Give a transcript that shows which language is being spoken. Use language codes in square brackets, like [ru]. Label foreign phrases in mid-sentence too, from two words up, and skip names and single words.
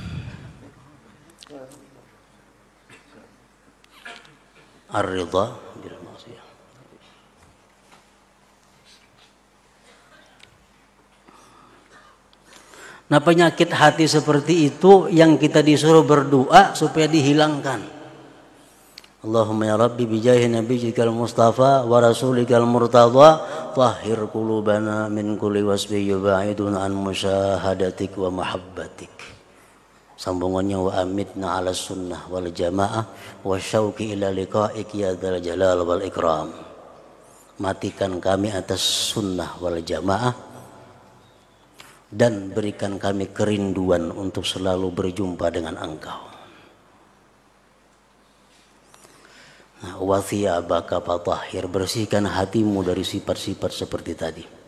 [ar] الرضا بالمعصية. [id] Nah, penyakit hati seperti itu yang kita disuruh berdoa supaya dihilangkan. [ar] اللهم يا ربي بجاه نبيك المصطفى ورسولك المرتضى طهر قلوبنا من كل وصف يباعدنا عن مشاهدتك ومحبتك. Sambungannya وأمتنا على السنة والجماعة وشوقا إلى لقائك يا ذا الجلال والإكرام. [id] Matikan kami atas [ar] السنة والجماعة [id] dan berikan kami kerinduan untuk selalu berjumpa dengan Engkau. Nah, [ar] وثيابك فطهر, [id] bersihkan hatimu dari sifat-sifat seperti tadi.